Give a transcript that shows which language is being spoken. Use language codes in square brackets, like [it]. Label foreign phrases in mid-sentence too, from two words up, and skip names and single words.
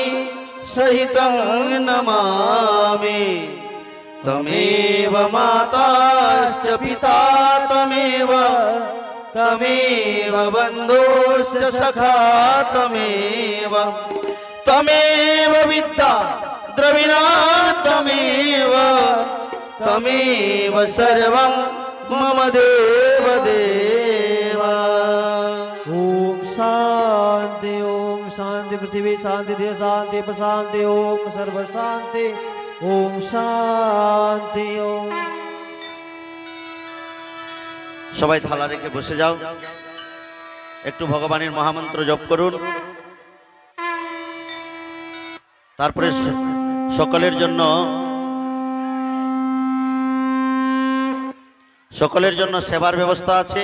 [sa] सहितं नमामि तमेव माताश्च पिता तमेव तमेव बन्धुश्च सखा तमेव तमेव विद्या द्रविणा तमेव तमेव सर्वं मम देव देवा। ओम शांति पृथ्वी शांति देह शांति शांति ओम सर्व शांति ओम शांति ओम। [bn] সবাই থালা রেখে বসে যাও, একটু ভগবানের মহামন্ত্র জপ করুন। তারপরে সকলের জন্য সেবার ব্যবস্থা আছে।